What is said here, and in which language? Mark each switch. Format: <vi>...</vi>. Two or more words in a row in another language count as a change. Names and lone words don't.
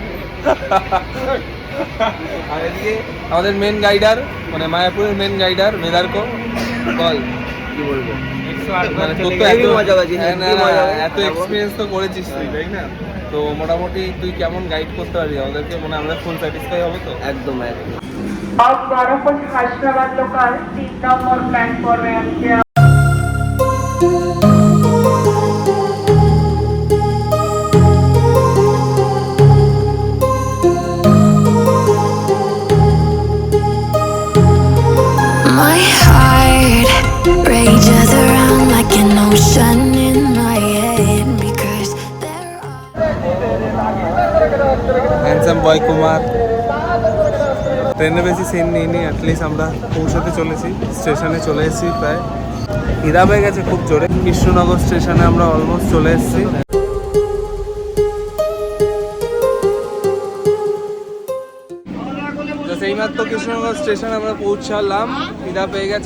<bn>আর এদিকে আমাদের মেন গাইডার, মানে মায়াপুরের মেন গাইডার বেদার্ক। বল কি বলবো, মানে তোর তো এত এক্সপিরিয়েন্স তো করেছিস তুই, তাই না? তো মোটামুটি তুই কেমন গাইড করতে পারবি আমাদেরকে? মানে আমরা</bn> <en>full satisfy</en> <bn>হবো তো? একদম একদম।</bn> <mr>अब 12 हायद्राबाद लोकल 3 नंबर प्लॅटफॉर्म आहे।</mr> <en>My heart rages around like an ocean in my head because there are handsome boy Kumar.</en> <bn>ট্রেনে বেশি সিন নিইনি, অ্যাটলিস্ট আমরা পৌঁছাতে চলেছি, স্টেশনে চলে এসেছি প্রায়। খিদা পেয়ে গেছে খুব জোরে। কৃষ্ণনগর স্টেশনে আমরা অলমোস্ট চলে এসেছি। এইমাত্র কৃষ্ণনগর স্টেশন আমরা পৌঁছালাম, খিদা পেয়ে গেছে।</bn>